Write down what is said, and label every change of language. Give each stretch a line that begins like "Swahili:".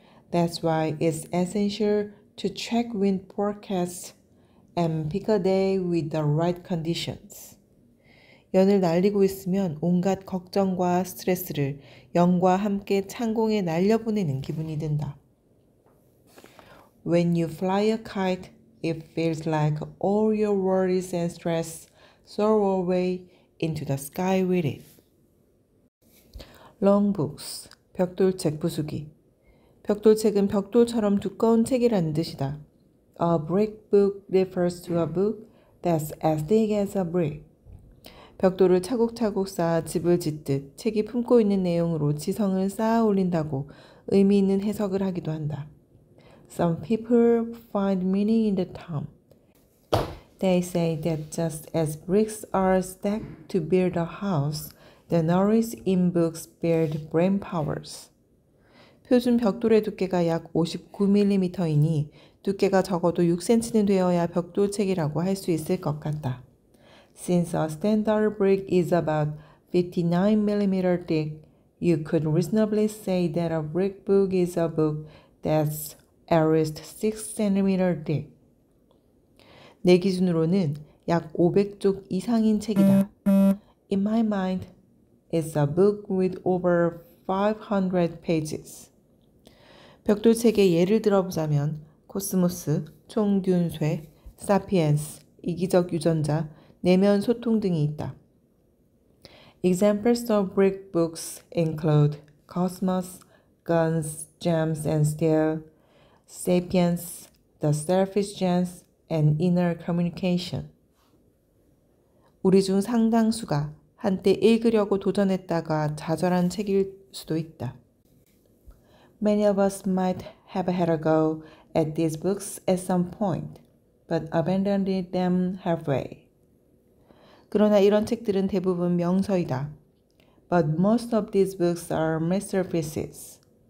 English: That's why it's essential to check wind forecasts and pick a day with the right conditions.
Korean: 연을 날리고 있으면 온갖 걱정과 스트레스를 연과 함께 창공에 날려보내는 기분이 든다.
English: When you fly a kite, it feels like all your worries and stress soar away into the sky with it. Long books,
Korean: 벽돌책 부수기. 벽돌책은 벽돌처럼 두꺼운 책이라는 뜻이다.
English: A brick book refers to a book that's as thick as a brick.
Korean: 벽돌을 차곡차곡 쌓아 집을 짓듯 책이 품고 있는 내용으로 지성을 쌓아 올린다고 의미 있는 해석을 하기도 한다.
English: Some people find meaning in the term. They say that just as bricks are stacked to build a house, the knowledge in books build brain powers.
Korean: 표준 벽돌의 두께가 약 59mm이니 두께가 적어도 6cm는 되어야 벽돌책이라고 할 수 있을 것 같다.
English: Since a standard brick is about 59mm thick, you could reasonably say that a brick book is a book that's at least 6cm thick.
Korean: 내 기준으로는 약 500쪽 이상인 책이다.
English: In my mind, it's a book with over 500 pages.
Korean: 벽돌책의 예를 들어보자면 코스모스, 총균쇠, 사피엔스, 이기적 유전자, 내면 소통 등이 있다.
English: Examples of brick books include Cosmos, Guns, Gems and Steel, Sapiens, The Selfish Gene, and Inner Communication.
Korean: 우리 중 상당수가 한때 읽으려고 도전했다가 좌절한 책일 수도 있다.
English: Many of us might have had a go at these books at some point, but abandoned them halfway.
Korean: 그러나 이런 책들은 대부분 명서이다.
English: But most of these books are masterpieces.